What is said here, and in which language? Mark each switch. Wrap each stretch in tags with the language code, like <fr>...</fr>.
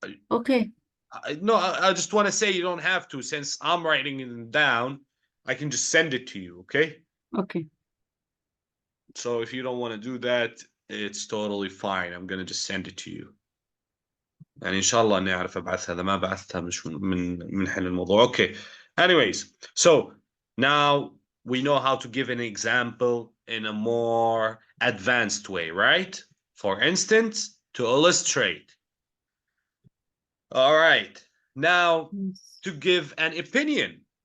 <en>Okay. No, I just want to say you don't have to. Since I'm writing it down, I can just send it to you, okay? Okay. So if you don't want to do that, it's totally fine. I'm gonna just send it to you.</en> <ar>يعني إن شاء الله إني أعرف أبعثها. إذا ما بعثتها مش من حل الموضوع.</ar> <en>Okay. Anyways, so now we know how to give an example in a more advanced way, right? For instance, to illustrate. All right. Now, to give an opinion.</en>